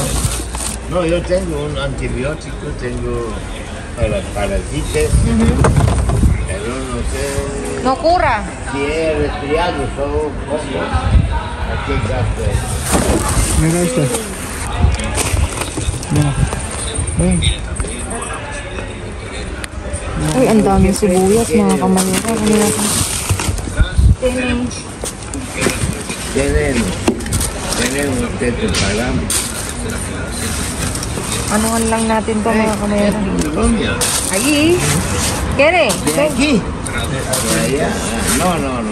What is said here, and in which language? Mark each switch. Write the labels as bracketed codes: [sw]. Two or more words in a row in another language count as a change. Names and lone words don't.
[es] No, yo tengo un antibiótico, tengo para parásitos, pero no sé No cura. si es resfriado o poco. Aquí está. Mira esto. Mira. Ven. [tl] Ay, ang dami sibuyas mga kamayora. Ano natin? [es] Tienen ustedes para [tl] Anuhan lang natin to mga kamayera. [es] Colombia. Aquí. ¿Quiere? ¿De aquí? De allá. No, no, no.